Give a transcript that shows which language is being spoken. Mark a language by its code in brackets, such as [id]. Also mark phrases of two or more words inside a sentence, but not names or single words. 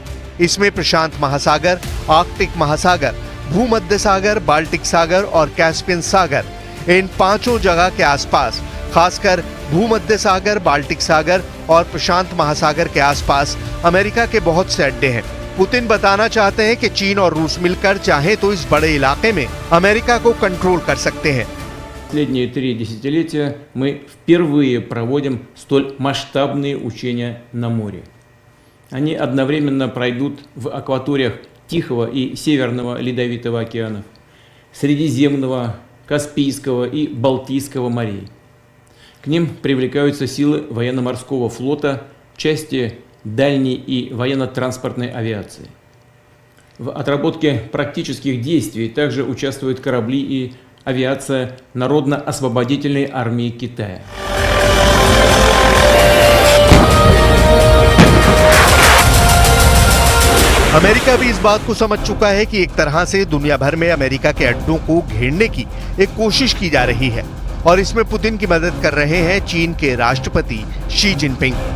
[hi] इसमें प्रशांत महासागर, आर्कटिक महासागर, भूमध्य सागर, बाल्टिक सागर और कैस्पियन सागर, इन पांचों जगह के आसपास, खासकर भूमध्य सागर, बाल्टिक सागर और प्रशांत महासागर के आसपास अमेरिका के बहुत से अड्डे हैं। पुतिन बताना चाहते हैं कि चीन और रूस मिलकर चाहे तो इस बड़े इलाके में अमेरिका को कंट्रोल कर सकते हैं। [ru] Последние 3 десятилетия мы впервые проводим столь масштабные учения на море. Они одновременно пройдут в акваториях Тихого и Северного Ледовитого океанов, Средиземного, Каспийского и Балтийского морей. К ним привлекаются силы военно-морского флота, части дальней и военно-транспортной авиации. В отработке практических действий также участвуют корабли и авиация Народно-освободительной армии Китая. [hi] अमेरिका भी इस बात को समझ चुका है कि एक तरह से दुनिया भर में अमेरिका के अड्डों को घेरने की एक कोशिश की जा रही है और इसमें पुतिन की मदद कर रहे हैं चीन के राष्ट्रपति शी जिनपिंग।